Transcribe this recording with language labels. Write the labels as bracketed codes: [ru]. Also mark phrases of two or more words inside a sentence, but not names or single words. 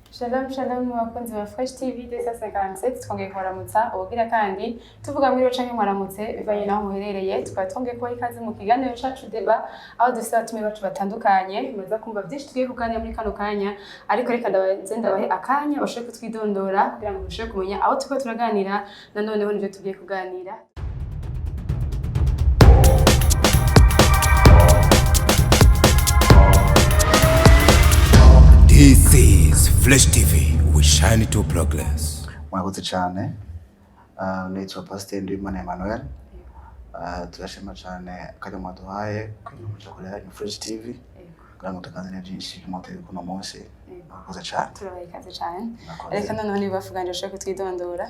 [he] Shalom shalom [rn] wakunzi wa Fresh TV 257 twongeye kubaramutsa ubugira kandi tuvuga muri canke mwaramutse bivanye naho muherereye tukaba twongeye kuba ikaze mu kiganiro cacu deba aho dufite abatumire bacu batandukanye muza kumva byinshi tugiye kuganira muri kano kanya ariko reka ndabahe akanya bashobore kutwidondora kugira ngo mushobore kumenya aho tuko turaganira nanoneho nivyo tugiye kuganira. [en] This is Fresh TV. We shine to progress. [rn] Mwakoze cyane. Naitwa Pastor Ndimana Emmanuel. Turashima cyane kare mwaduhaye kwimuca kuri Fresh TV. Kugira ngo tuganire byinshi mu mateka kuno munsi. Mwakoze cyane. Turabikaze cyane. Reka noneho nibafuganje ushaka kutwidondora.